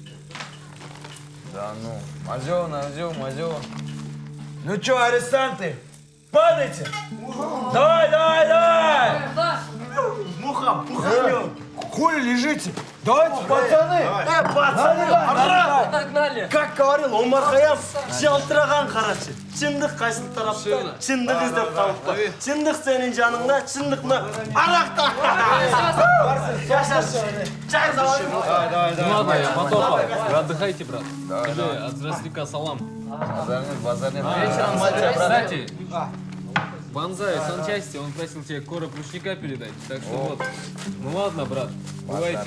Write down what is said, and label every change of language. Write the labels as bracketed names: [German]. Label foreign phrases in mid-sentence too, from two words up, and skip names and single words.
[Russian] Да ну. Мазё. Ну чё, арестанты? Падайте! Давай! Муха, пуханёк! Хули лежите? Давайте, пацаны! Пацаны! Нагнали! Как говорил Омар Хайям, [Kazakh] жалтыраған қарашы. Шындық қайсыл тарапта, шындық іздеп қалыпты. Шындық сенің жаныңда, шындық мына арақта. [Russian] Чай заварим. Ну ладно, я Матоха. Вы отдыхайте, брат. Скажи, от Здравствуйка салам. Базар нет. Кстати, Банзай, санчасти, он просил тебе короб ручника передать. Так что вот. Ну ладно, брат, бывайте.